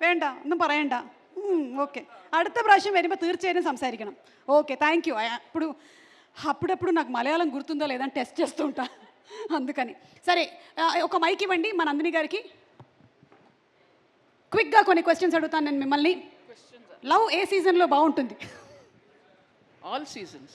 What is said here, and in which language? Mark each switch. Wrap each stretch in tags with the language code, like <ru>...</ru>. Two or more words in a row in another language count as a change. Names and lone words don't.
<ml>വേണ്ട ഒന്നും പറയണ്ട. ഓക്കെ, അടുത്ത പ്രാവശ്യം വരുമ്പോൾ തീർച്ചയായും സംസാരിക്കണം.</ml> <en>Okay, thank you.</en> <te>అప్పుడప్పుడు నాకు మలయాళం గుర్తుందో లేదని టెస్ట్ చేస్తూ ఉంటా, అందుకని. సరే, ఒక మైక్ ఇవ్వండి మన నందిని గారికి. క్విక్గా కొన్ని క్వశ్చన్స్ అడుగుతాను నేను మిమ్మల్ని. లవ్ ఏ సీజన్లో బాగుంటుంది?</te> <en>All seasons.</en>